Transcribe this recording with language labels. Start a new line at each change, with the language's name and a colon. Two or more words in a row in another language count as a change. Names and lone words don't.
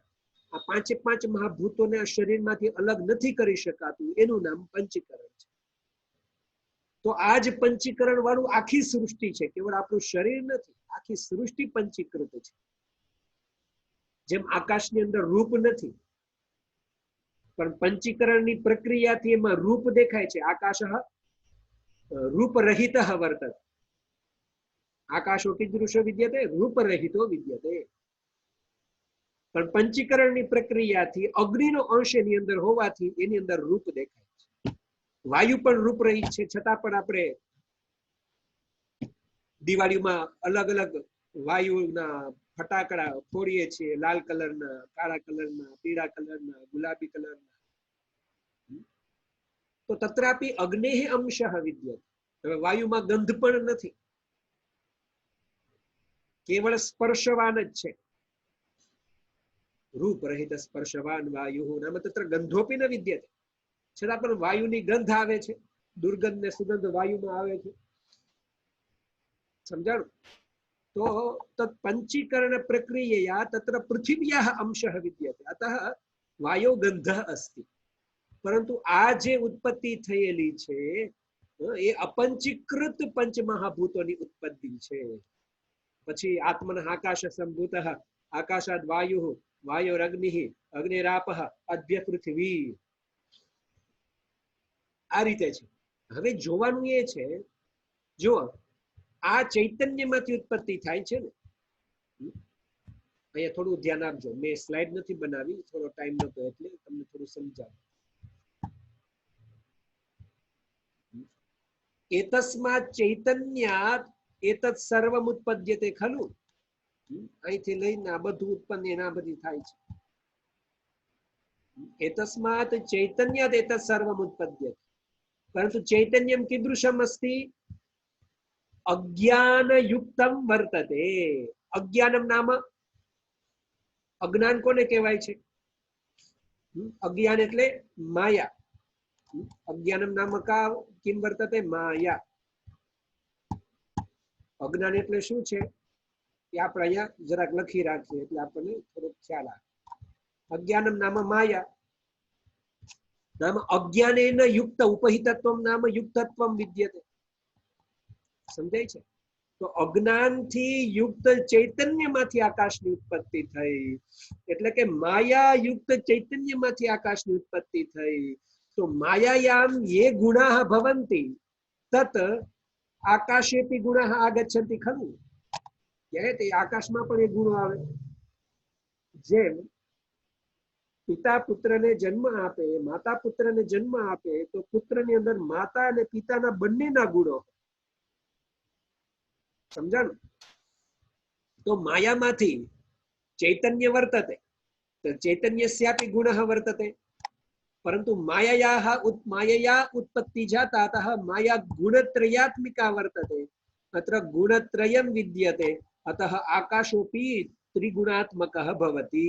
Gujarati: આ પાંચે પાંચ મહાભૂતોને આ શરીરમાંથી અલગ નથી કરી શકાતું, એનું નામ પંચીકરણ છે। તો આ જ પંચીકરણ વાળું આખી સૃષ્ટિ છે, કેવળ આપણું શરીર નથી, આખી સૃષ્ટિ પંચીકૃત છે। જેમ આકાશની અંદર રૂપ નથી, પણ પંચીકરણની પ્રક્રિયાથી એમાં રૂપ દેખાય છે।
Sanskrit: આકાશ रूपरहितः वर्तते। आकाशो कीदृशो विद्यते? रूपरहितो विद्यते।
Gujarati: પણ પંચીકરણની પ્રક્રિયાથી અગ્નિનો અંશ એની અંદર હોવાથી એની અંદર રૂપ દેખાય છે। વાયુ પણ રૂપરહિત છે, છતાં પણ આપણે દિવાળીમાં અલગ અલગ વાયુના ફટાકડા ફોડીએ છીએ, લાલ કલરના, કાળા કલરના, પીળા કલરના, ગુલાબી કલરના।
Sanskrit: तो तत्रापि अग्नेः अंशः विद्यते।
Gujarati: હવે વાયુમાં ગંધ પણ નથી, કેવળ સ્પર્શવાન જ છે।
Sanskrit: रूपरहित स्पर्शवान वायुः नाम तत्र गंधोपी न विद्यते।
Gujarati: છતાં પણ વાયુની ગંધ આવે છે, દુર્ગંધ ને સુગંધ વાયુમાં આવે છે। સમજાણું? તો
Sanskrit: तत् पंचीकरण प्रक्रियया तत्र पृथिव्याः अंशः विद्यते, अतः वायो गंधः अस्ति।
Gujarati: પરંતુ આ જે ઉત્પત્તિ થયેલી છે એ અપંચીકૃત પંચમહાભૂતોની ઉત્પત્તિ છે।
Sanskrit: पछी आत्मनः आकाश संभूतः, आकाशाद् वायुः, वायोरग्निः, अग्निरापः, अद्य पृथ्वी।
Gujarati: આ રીતે છે। હવે જોવાનું એ છે, જો આ ચૈતન્યમાંથી ઉત્પત્તિ થાય છે ને। અહીંયા થોડું ધ્યાન આપજો, મેં સ્લાઇડ નથી બનાવી, થોડો ટાઇમ નતો એટલે તમને થોડું સમજાવું।
Sanskrit: एतस्मात् चैतन्यात् एतत् सर्वम् उत्पद्यते खलु।
Gujarati: અહીંથી લઈને આ બધું ઉત્પન્ન એના બધી થાય છે।
Sanskrit: एतस्मात् चैतन्यात् एतत् सर्वम् उत्पद्यते, परन्तु चैतन्यं कीदृशम् अस्ति? अज्ञानयुक्तं वर्तते। अज्ञानं नाम
Gujarati: અજ્ઞાન કોને કહેવાય છે? अज्ञान એટલે माया।
Sanskrit: अज्ञानम नाम का किम वर्तते?
Gujarati: माया। अज्ञान એટલે શું છે એ આપણે અહીંયા જરાક લખી રાખીએ એટલે આપણને થોડો ખ્યાલ આવે।
Sanskrit: अज्ञानम नाम माया, नाम अज्ञानेन युक्त उपहितत्वं नाम युक्तत्वं विद्यते।
Gujarati: સમજાય છે? તો અજ્ઞાનથી યુક્ત ચૈતન્યમાંથી આકાશની ઉત્પત્તિ થઈ, એટલે કે માયા યુક્ત ચૈતન્યમાંથી આકાશની ઉત્પત્તિ થઈ।
Sanskrit: तो मायायां ये गुणाः भवन्ति तत् आकाशेपि गुणाः आगच्छन्ति खलु।
Gujarati: તે આકાશમાં પણ એ ગુણો આવે। જેમ પિતા પુત્રને જન્મ આપે, માતા પુત્રને જન્મ આપે, તો પુત્રની અંદર માતા અને પિતાના બંનેના ગુણો। समजाणुं?
Sanskrit: तो मायामांथी चैतन्य वर्तते, तो चैतन्यस्यापि गुणः वर्तते, परंतु मायया उत्पत्ति जाता, अतः माया गुणत्रयात्मिका वर्तते, अत्र गुणत्रयं विद्यते, अतः आकाशोऽपि त्रिगुणात्मकः भवति।